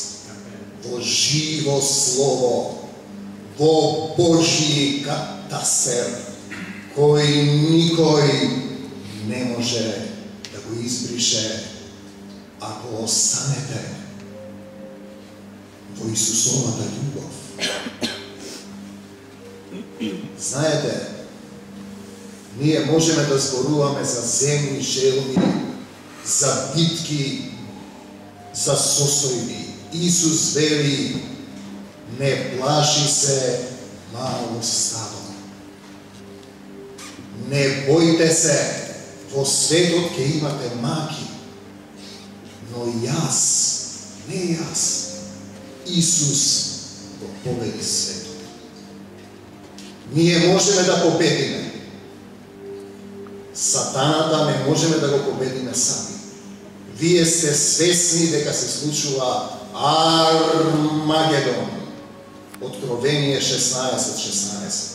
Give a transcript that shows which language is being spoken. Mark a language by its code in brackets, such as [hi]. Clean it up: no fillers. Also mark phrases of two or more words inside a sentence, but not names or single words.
[mk] Во живо слово, во Божји катастар, кој никој не може да го избрише ако останете во Исусовата љубов. Знаете, ние можеме да зборуваме за земни желби, за битки, за состојби. Исус вели, [sr] ne plaši se malog stado. [mk] Не бојте се, во светот ќе имате маки, но јас, не јас, Исус го победи свету. Ние можеме да победиме. Сатаната не можеме да го победиме сами. Вие сте свесни дека се случува Армагедон. Откровение 16:16.